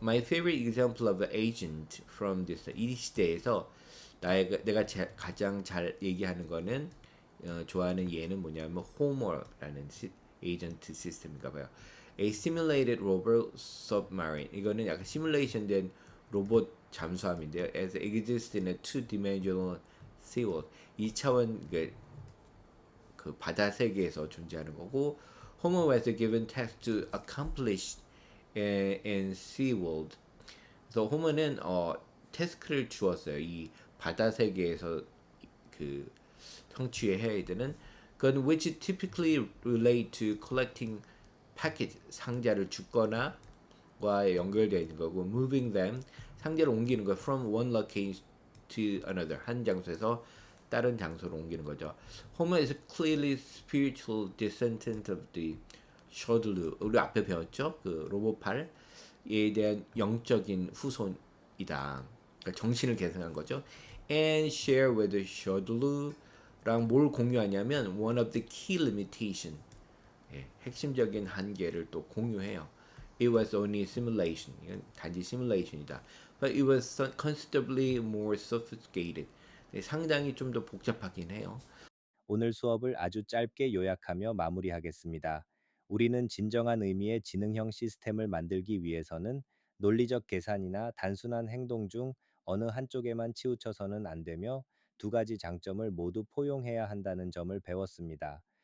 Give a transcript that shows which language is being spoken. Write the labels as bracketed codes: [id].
[en] My favorite example of an agent from this [ko] 이 시대에서 내가 가장 잘 얘기하는 거는 좋아하는 예는 뭐냐면 호머라는 에이전트 시스템인가 봐요. [en] A simulated robot submarine [ko] 이거는 약간 시뮬레이션된 로봇 잠수함인데요. [en] As exists in a two-dimensional seaworld [ko] 2차원 그 바다 세계에서 존재하는 거고 [en] Homer was given task to accomplish and SeaWorld. [ko] 그래서 호머는 태스크를 주었어요. 이 바다 세계에서 그 성취해야 되는 그건 [en] which typically relate to collecting package [ko] 상자를 줍거나 과 연결되어 있는 거고 [en] moving them [ko] 상자를 옮기는 거 [en] from one location to another [ko] 한 장소에서 다른 장소로 옮기는 거죠. [en] Homer is clearly spiritual descendant of the Shadowloo. [ko] 우리 앞에 배웠죠? 그 로봇팔에 대한 영적인 후손이다. 그러니까 정신을 계승한 거죠. [en] And share with the Shadowloo [ko] 랑 뭘 공유하냐면 [en] one of the key limitation [ko] 핵심적인 한계를 또 공유해요. [en] It was only simulation. [ko] 이건 단지 시뮬레이션이다. [en] But it was considerably more sophisticated. [ko] 상당히 좀 더 복잡하긴 해요. 오늘 수업을 아주 짧게 요약하며 마무리하겠습니다. 우리는 진정한 의미의 지능형 시스템을 만들기 위해서는 논리적 계산이나 단순한 행동 중 어느 한쪽에만 치우쳐서는 안 되며 두 가지 장점을 모두 포용해야 한다는 점을 배웠습니다.